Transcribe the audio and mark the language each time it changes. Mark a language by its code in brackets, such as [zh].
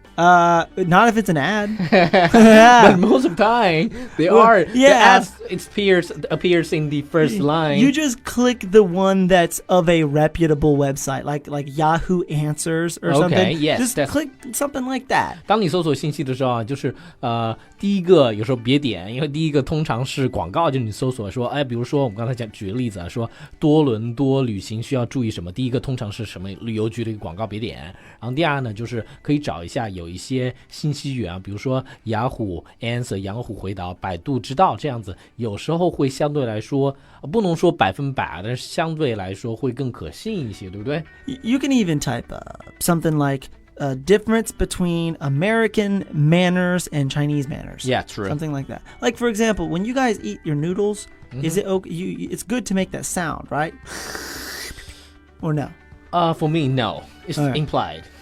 [en] Not if it's an ad. But most of the time, the ad appears in the first line. You just click the one that's of a reputable website, like Yahoo Answers or something. Yes, just click something like that. [zh] 当你搜索信息的时候啊，就是第一个有时候别点，因为第一个通常是广告，就是你搜索说，比如说我们刚才举个例子啊，说多伦多旅行需要注意什么，第一个通常是什么旅游局的一个广告别点，然后第二呢就是可以找一下有一些信息源啊，比如说雅虎 Answer 雅虎回答、百度知道这样子，有时候会相对来说不能说100%，但是相对来说会更可信一些，对不对？ [en] You can even type something like a difference between American manners and Chinese manners. Yeah, true. Something like that. Like, for example, when you guys eat your noodles, is it okay? It's good to make that sound, right? Or no? For me, no. It's implied.